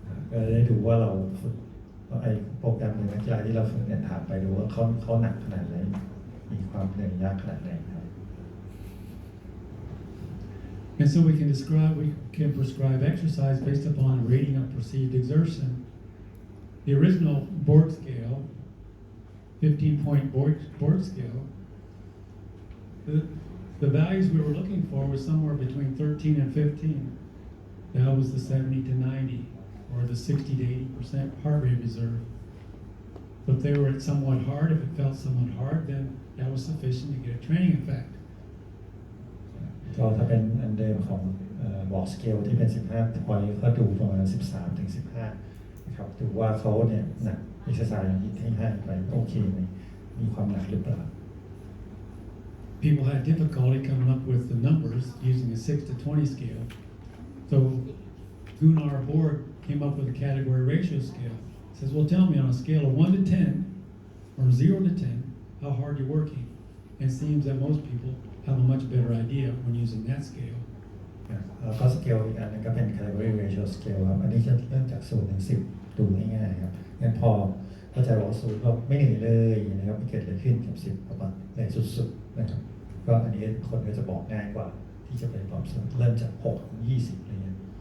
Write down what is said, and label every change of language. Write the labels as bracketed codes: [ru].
[th] ก็ได้ดูว่าเราฝึกไอ้โปรแกรมหรือนักกีฬาที่เราฝึกเนี่ยถามไปดูว่าเขาหนักขนาดไหนมีความเหนื่อยยากขนาดไหนครับ [en] And so we can prescribe exercise based upon a rating of perceived exertion. The original board scale, 15-point board scale, the values we were looking for was somewhere between 13 and 15. That was the 70 to 90, or the 60 to 80% heart rate reserve. If they were somewhat hard, if it felt somewhat hard, then that was sufficient to get a training effect. [th] ก็ถ้าเป็นอันเดิมของบอกสเกลที่เป็น15 พอยก็ดูประมาณ13 ถึง 15นะครับดูว่าเขาเนี่ยหนักเอ็กซ์ไซส์อย่างที่ให้ไปโอเคไหมมีความหนักหรือเปล่า [en] People had difficulty coming up with the numbers using a 6 to 20 scale. So Gunnar Borg came up with a category ratio scale. It says, well, tell me on a scale of 1 to 10 or 0 to 10 how hard you're working. And it seems that most people have a much better idea when using that scale. [th] แล้วก็สเกลอีกอันนึงก็เป็น category ratio scale ครับอันนี้จะเริ่มจาก0 ถึง 10 ดูง่ายๆครับงั้นพอเข้าใจว่า0ก็ไม่เหนื่อยเลยนะครับไม่เกิดอะไรขึ้นกับ10ประมาณเหนื่อยสุดๆนะครับก็อันนี้คนก็จะบอกง่ายกว่าที่จะเป็นความเริ่มจาก6 ถึง 20อะไรเงี้ย